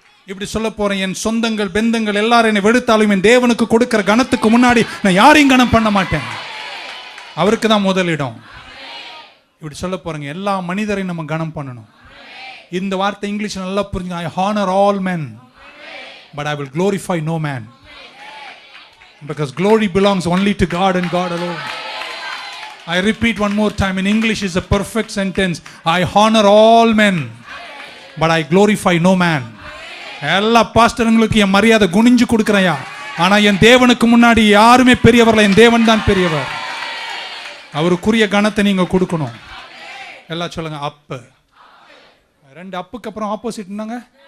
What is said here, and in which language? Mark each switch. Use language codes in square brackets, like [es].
[ta] இப்படி சொல்ல போறேன், என் சொந்தங்கள் பெந்தங்கள் எல்லாரும் என்னை வெறுத்தாலும் என் தேவனுக்கு கொடுக்கிற கணத்துக்கு முன்னாடி நான் யாரையும் கணம் பண்ண மாட்டேன். அவருக்கு தான் முதலிடம். இப்படி சொல்ல போறேங்க, எல்லா மனிதரையும் நம்ம கணம் பண்ணணும். இந்த வார்த்தை இங்கிலீஷ் நல்லா புரிஞ்சுங்க. [en] I honor all men, but I will glorify no man, because glory belongs only to God and God alone. I repeat one more time, in English is a perfect sentence. I honor all men, but I glorify no man. [ta] எல்லா பாஸ்டர்களுக்கு என் மரியாதை குனிஞ்சு கொடுக்குறையா, ஆனா என் தேவனுக்கு முன்னாடி யாருமே பெரியவர்கள், என் தேவன் தான் பெரியவர். அவருக்குரிய கணத்தை நீங்க கொடுக்கணும். எல்லாம் சொல்லுங்க, அப்பு. ரெண்டு அப்புக்கு அப்புறம் ஆப்போசிட் என்னங்க?